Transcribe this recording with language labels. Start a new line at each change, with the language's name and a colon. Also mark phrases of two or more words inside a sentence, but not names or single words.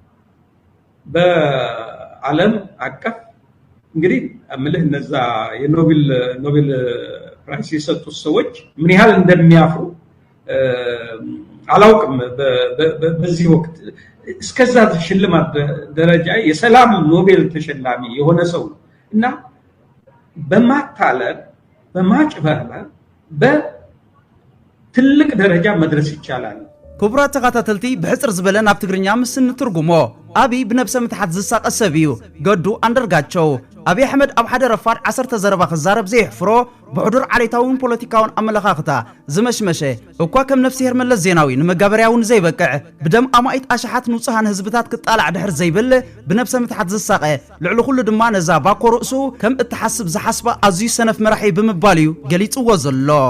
Amharic: በዓለም አቀፍ እንግዲህ አምልህ እነዛ የኖቤል ፕራይስ የሰጡት ሰዎች ምን ያህል እንደሚያፍሩ አላውቅም። በዚህ ወቅት እስከዛ ሽልማት ደረጃ የሰላም ኖቤል ተሸላሚ የሆነ ሰው ነው እና በማታለል በማጭበርበር በትልቅ ደረጃ መድረስ ይቻላል።
Tigrinya: ክቡራት ተኸታተልቲ ብሕፅር ዝበለ ናብ ትግርኛ ምስ እንትርጉሞ አብይ ብነብሰ ምትሓት ዝሳቀስ ሰብ እዩ ገዱ አንደርጋቸው አብይ አሕመድ ኣብ ሓደ ረፋድ 10 ዘረባ ክዛረብ ዘይሕፍሮ ብሕዱር ዓሌታውን ፖለቲካውን ኣመለኻኽታ ዝመሽመሸ እኳ ከም ነፍሲሄር መለስ ዜናዊ ንመጋበርያውን ዘይበቅዕ ብደም ኣማኢት ኣሽሓት ንጹሃን ህዝብታት ክጣላዕ ድሕር ዘይብል ብነብሰ ምትሓት ዝሳቀ ልዕሊ ኩሉ ድማ ነዛ ባኮ ርእሱ ከም እትሓስብ ዝሓስባ ኣዝዩ ሰነፍ መራሒ ብምባል እዩ ገሊጽዎ ዘሎ።